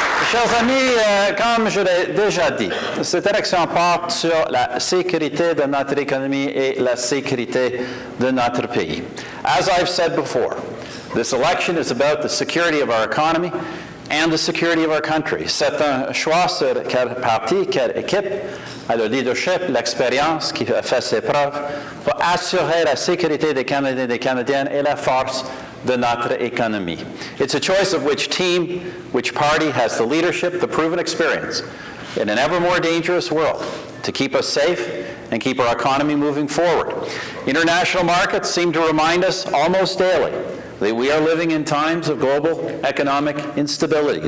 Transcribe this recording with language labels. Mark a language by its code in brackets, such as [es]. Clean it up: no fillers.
[fr] Chers amis, comme je l'ai déjà dit, cette élection porte sur la sécurité de notre économie et la sécurité de notre pays. [en] As I've said before, this election is about the security of our economy and the security of our country. [fr] C'est un choix sur quel parti, quelle équipe a le leadership, l'expérience qui fait ses preuves pour assurer la sécurité des Canadiens et des Canadiennes et la force de notre économie. [en] It's a choice of which team, which party has the leadership, the proven experience in an ever more dangerous world to keep us safe and keep our economy moving forward. International markets seem to remind us almost daily that we are living in times of global economic instability.